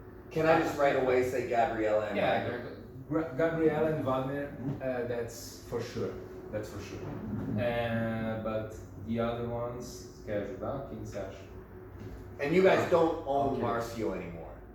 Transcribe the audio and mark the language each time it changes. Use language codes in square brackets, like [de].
[en] Can I just right away say Gabriela and Wagner? Gabriela and Wagner, that's for sure. That's for sure. But the other ones, [pt] quer ajudar? Quem você acha? [en] And you guys don't own Marcio anymore.